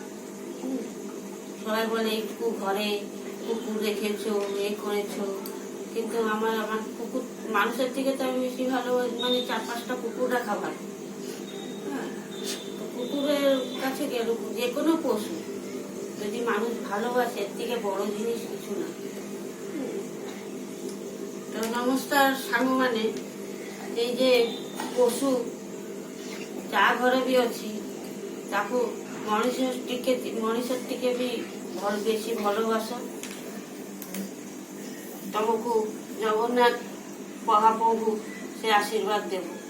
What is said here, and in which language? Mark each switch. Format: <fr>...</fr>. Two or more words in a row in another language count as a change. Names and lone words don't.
<bn>সবাই বলে একটু ঘরে কুকুর রেখেছো, এ করেছো, কিন্তু আমার কুকুর মানুষের থেকে তো আমি বেশি ভালো, মানে 4-5টা কুকুর রাখা ভালো। কুকুরের কাছে গেল যে কোনো পশু যদি মানুষ ভালোবাসে, এর থেকে বড় জিনিস কিছু না। তো নমস্কার</bn> <or>ସାଙ୍ଗମାନେ,</or> <bn>এই যে</bn> <or>ପଶୁ ଯାହା ଘରେ ବି ଅଛି ତାକୁ ମଣିଷ ଟିକେ ବି ବେଶୀ ଭଲବାସ। ତମକୁ ଜଗନ୍ନାଥ ମହାପ୍ରଭୁ ସେ ଆଶୀର୍ବାଦ ଦେବ।</or>